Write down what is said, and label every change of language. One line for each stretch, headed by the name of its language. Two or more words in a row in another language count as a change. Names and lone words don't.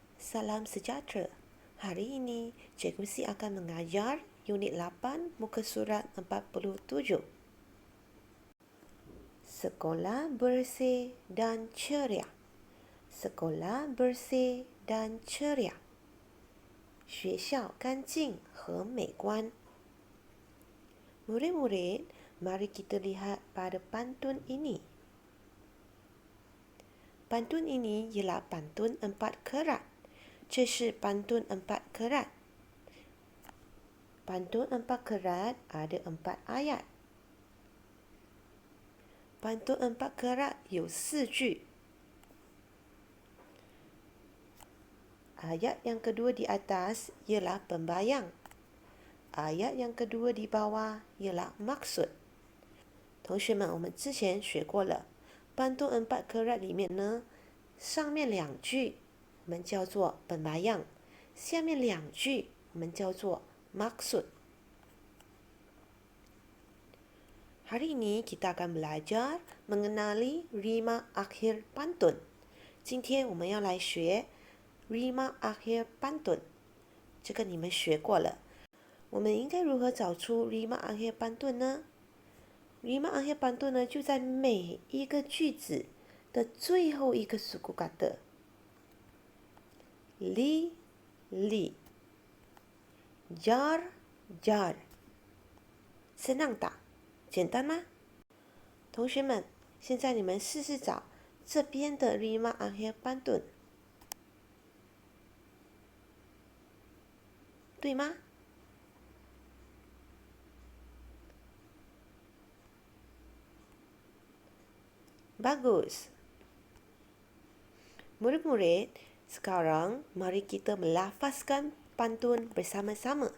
Malay: salam sejahtera. Hari ini, Cikgu Si akan mengajar unit 8 muka surat 47. Sekolah bersih dan ceria. Sekolah bersih dan ceria.
Chinese: 学校干净和美观。
Malay: Murid-murid, mari kita lihat pada pantun ini. Pantun ini ialah pantun 4 kerat.
Chinese: 这是
Malay: pantun 4 kerat. Pantun 4 kerat ada 4 ayat. Pantun 4 kerat
Chinese: 有4句.
Malay: Ayat yang kedua di atas ialah pembayang. Ayat yang kedua di bawah ialah maksud.
Chinese: 同学们，我们之前学过了，
Malay: pantun 4 kerat
Chinese: 里面呢，上面2句我们叫做pembayang，下面2句我们叫做 maksud.
Malay: Hari ini kita akan belajar mengenali rima akhir pantun.
Chinese: 今天我们要来学
Malay: rima akhir pantun.
Chinese: 这个你们学过了。我们应该如何找出
Malay: rima akhir pantun
Chinese: 呢？
Malay: rima akhir pantun
Chinese: 呢，就在每一个句子的最后一个
Malay: suku kata. Li, li. Jar, jar. Senang tak?
Chinese: 简单吗？同学们，现在你们试试找这边的
Malay: rima akhir pantun，
Chinese: 对吗？Bagus.
Malay: Murid-murid, sekarang mari kita melafazkan pantun bersama-sama.